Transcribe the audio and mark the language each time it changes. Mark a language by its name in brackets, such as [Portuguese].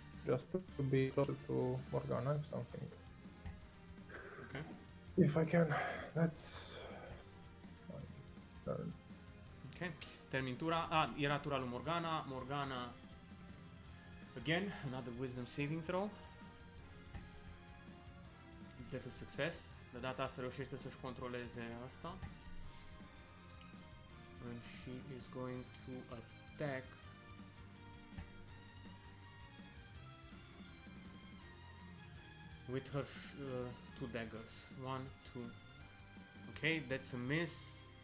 [English] Just to be closer to Morgana if something. Okay. If I can. That's my turn. [Romanian] Ok, termin tura. Ah, era tura lui Morgana. Morgana. [English] Again, another wisdom saving throw. That's a success. [Romanian] De data asta reușește să-și controleze asta. [English] And she is going to attack. With her two daggers. 1, 2. Okay, that's a miss.